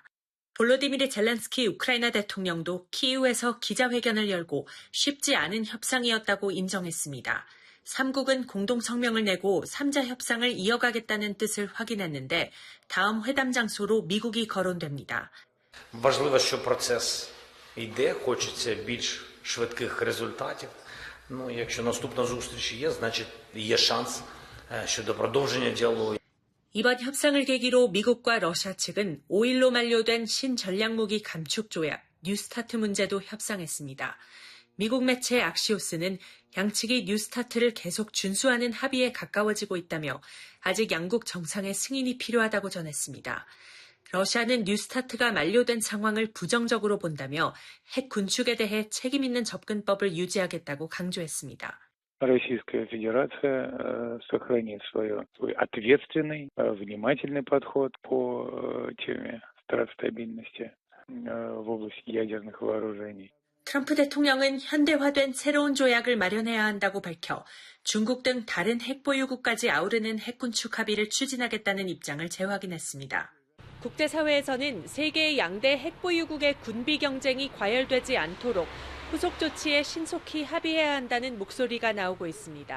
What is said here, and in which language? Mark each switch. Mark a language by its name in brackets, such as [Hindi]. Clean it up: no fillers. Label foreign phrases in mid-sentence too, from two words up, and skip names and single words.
[Korean] 볼로디미르 젤렌스키 우크라이나 대통령도 키이우에서 기자회견을 열고 쉽지 않은 협상이었다고 인정했습니다. 3국은 공동 성명을 내고 3자 협상을 이어가겠다는 뜻을 확인했는데 다음 회담 장소로 미국이 거론됩니다. [Ukrainian] Важливо, що процес йде, хочеться більш швидких результатів. Якщо наступна зустріч є, значить є шанс щодо продовження діалогу. [Korean] 이번 협상을 계기로 미국과 러시아 측은 5일로 만료된 신전략무기 감축 조약 뉴스타트 문제도 협상했습니다. 미국 매체 악시오스는 양측이 뉴스타트를 계속 준수하는 합의에 가까워지고 있다며 아직 양국 정상의 승인이 필요하다고 전했습니다. 러시아는 뉴스타트가 만료된 상황을 부정적으로 본다며 핵 군축에 대해 책임 있는 접근법을 유지하겠다고 강조했습니다. [Russian] Российская Федерация сохранит свой ответственный, внимательный подход по теме стабильности в области ядерных вооружений. [Korean] 트럼프 대통령은 현대화된 새로운 조약을 마련해야 한다고 밝혀 중국 등 다른 핵보유국까지 아우르는 핵군축 합의를 추진하겠다는 입장을 재확인했습니다. 국제사회에서는 세계의 양대 핵보유국의 군비 경쟁이 과열되지 않도록 후속 조치에 신속히 합의해야 한다는 목소리가 나오고 있습니다.